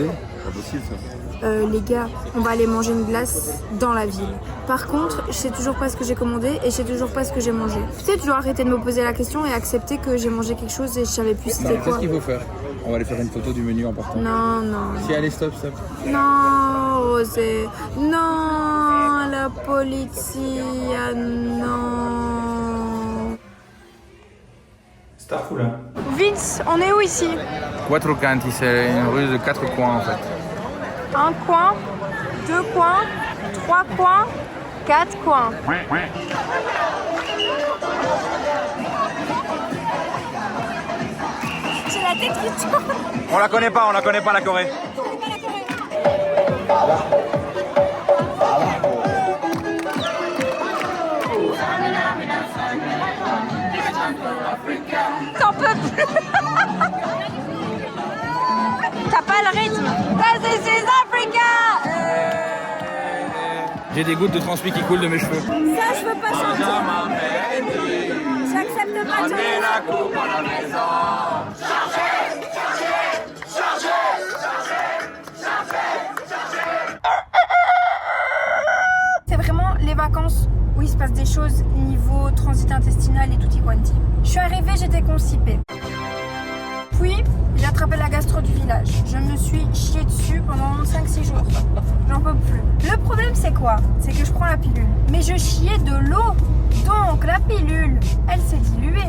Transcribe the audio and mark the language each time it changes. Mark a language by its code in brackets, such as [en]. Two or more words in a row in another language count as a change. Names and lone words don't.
[fr] Pas possible ça. Les gars, on va aller manger une glace dans la ville. Par contre, je sais toujours pas ce que j'ai commandé et je sais toujours pas ce que j'ai mangé. Peut-être tu dois arrêter de me poser la question et accepter que j'ai mangé quelque chose et je savais plus c'était Qu'est-ce quoi. qu'il faut faire? On va aller faire une photo du menu en partant. Non, non. Si, allez, stop, stop. Non, Rosé. Non, [it] la polizia, [fr] non. Star fou là. Vince, on est où ici? Quattro Canti, c'est une rue de 4 coins en fait. Un coin, 2 coins, 3 coins, 4 coins. J'ai la tête qui tourne. On la connaît pas la Corée. T'en peux plus. T'as pas le rythme. [en] This is Africa. [fr] J'ai des gouttes de transpi qui coulent de mes cheveux. Ça, je veux pas chanter. J'accepte pas de C'est vraiment les vacances où il se passe des choses niveau transit intestinal et [it] tutti quanti. [fr] Je suis arrivée, j'étais constipée. Puis, j'ai attrapé la gastro du village. Je me suis chiée dessus pendant 5-6 jours. J'en peux plus. Le problème, c'est quoi? C'est que je prends la pilule. Mais je chiais de l'eau. Donc, la pilule, elle s'est diluée.